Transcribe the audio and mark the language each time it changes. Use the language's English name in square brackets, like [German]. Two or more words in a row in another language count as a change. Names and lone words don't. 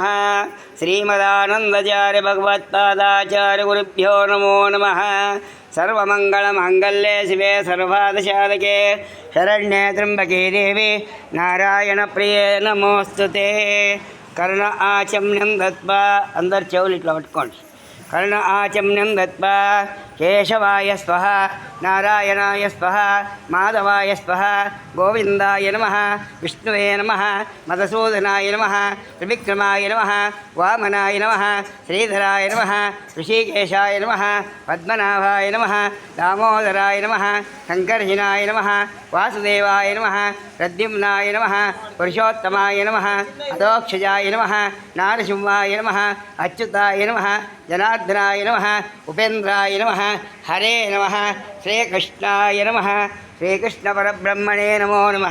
[Sanskrit] श्रीमदानंदाचार्य भगवत्पादाचार्य गुरुभ्यो नमो नमः। सर्वमंगलमांगल्ये शिवे सर्वार्थसाधके शरण्ये त्र्यंबके देवी नारायणप्रिये नमोस्तुते। कर्ण आचम्यं दत्वा अंदर [Telugu] చెవులు ఇట్లా పట్టుకోండి. [Sanskrit] कर्ण आचम्यं दत्वा केशवाय स्वः नारायणाय स्वः माधवाय स्वः गोविंदाय नमः विष्णुवे नमः मधुसूदनाय नमः त्रिविक्रमाय नमः वामनाय नमः श्रीधराय नमः ऋषिकेशाय नमः पद्मनाभाय नमः दामोदराय नमः शंकर्षिणाय नमः वासुदेवाय नमः प्रद्युम्नाय नमः पुरुषोत्तमाय नमः अधोक्षजाय नमः नारसिंहाय नमः अच्युताय नमः जनार्दनाय नमः उपेन्द्राय नमः हरे नमः श्रीकृष्णाय नमः श्रीकृष्णपरब्रह्मणे नमो नमः।